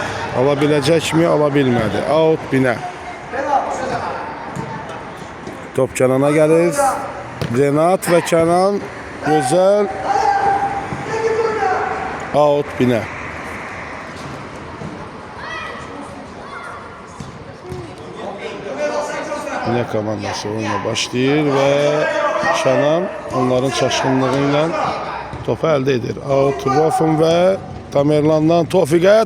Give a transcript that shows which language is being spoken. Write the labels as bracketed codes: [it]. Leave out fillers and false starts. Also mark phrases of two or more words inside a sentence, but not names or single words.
[tr] Alabilecek mi? Alabilmedi. Out Binə. Top Kənana gelir. Renat ve Kenan. Güzel. [az] Out Binə. Binə komandası oyuna başlayır [tr] ve Kenan onların çaşkınlığıyla topu elde edir. [az] Out Rofun ve Tamerlan'dan Tofik'e.